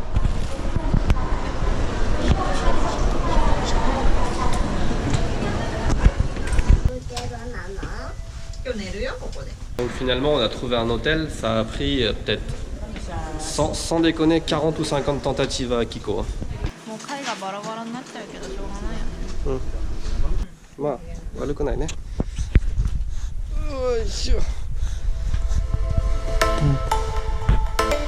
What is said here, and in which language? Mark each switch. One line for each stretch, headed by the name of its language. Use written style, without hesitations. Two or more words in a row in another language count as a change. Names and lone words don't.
French: Donc finalement on a trouvé un hôtel, ça a pris peut-être sans déconner 40 ou 50 tentatives à Akiko.
Japanese: もう貝がバラバラになっちゃうけどしょうがないよね。まあ悪くないね。よいしょ。